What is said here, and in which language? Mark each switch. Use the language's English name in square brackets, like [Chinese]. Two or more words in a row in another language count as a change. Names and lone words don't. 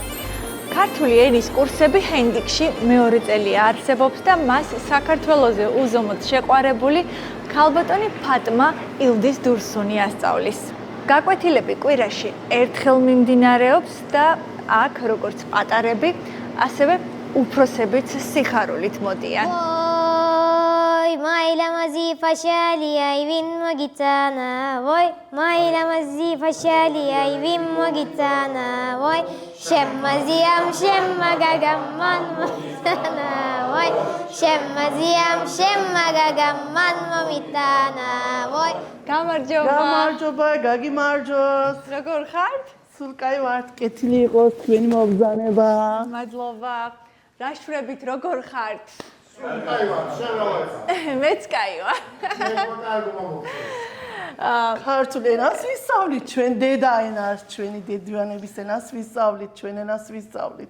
[Georgian] ქართული ენის კურსები ჰენდიქში მეორე წელია არსებობს და მას საქართველოზე უზომოდ შეყვარებული ქალბატონი ფატმა ილდის დურსუნი ასწავლის. გაკვეთილები კვირაში ერთხელ მიმდინარეობს და აქ როგორც პატარები, ასევე უფროსებიც სიხარულით მოდიან. [Laz] Voy, maila mazifa shali ay vin magitana. Voy, maila mazifa shali ay vin magitana. Voy, shemmaziam shemmagagam man magitana. Voy, shemmaziam shemmagagam man magitana. Voy, [Georgian] გამარჯობა, გაგიმარჯოს. როგორ ხართ? სულ კაი ვართ, კეთილი იყოს თქვენი მობრძანება. მადლობა. რა შვრებით როგორ ხართ? კაი ვარ, შენ რა ვარ? მეც კაი ვარ. ქართულ ენას ვისწავლით, ჩვენ დედა ენას, ჩვენი დედვიანების ენას ვისწავლით, ჩვენ ენას ვისწავლით.